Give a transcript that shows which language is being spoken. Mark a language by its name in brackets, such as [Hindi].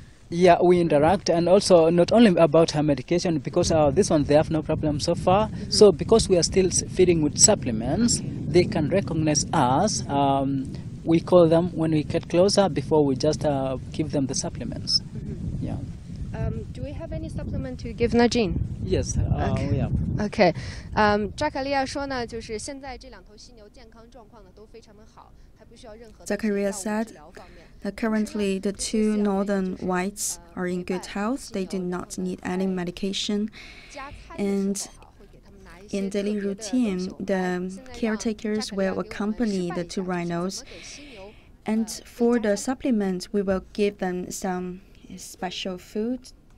[English] Yeah, we interact, and also not only about her medication, because this one they have no problem so far. So because we are still feeding with supplements, they can recognize us. We call them when we get closer before we just give them the supplements. Yeah. Do we have any supplement to give Najin? Yes, we have. [Chinese] OK，扎卡利亚说呢，就是现在这两头犀牛健康状况呢都非常的好，还不需要任何的 [English] Zachariah [Chinese] 药物 [English] said [Chinese] 治疗方面。 [English] that currently the 2 northern whites are in good health. They do not need any medication. And in daily routine, the caretakers will accompany the 2 rhinos. And for the supplements, we will give them some special food.